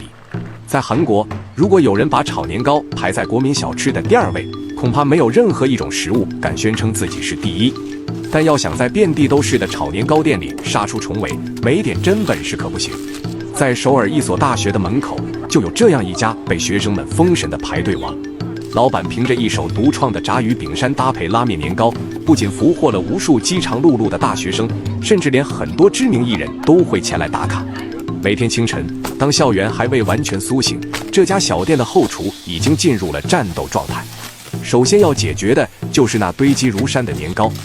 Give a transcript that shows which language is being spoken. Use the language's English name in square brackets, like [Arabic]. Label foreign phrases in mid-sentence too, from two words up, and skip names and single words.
[Chinese] 在韓國，如果有人把炒年糕排在国民小吃的第2位，恐怕没有任何一種食物敢宣称自己是第1。但要想在遍地都是的炒年糕店里杀出重围，没点真本事可不行。在首爾一所大學的门口，就有这樣一家被学生们封神的排队王。老板凭着一手獨創的炸魚餅山搭配拉面年糕，不僅俘獲了無數飢腸轆轆的大學生，甚至連很多知名藝人都會前來打卡。每天清晨，當校園還未完全甦醒，這家小店的後廚已經進入了戰鬥狀態。首先要解決的就是那堆積如山的年糕。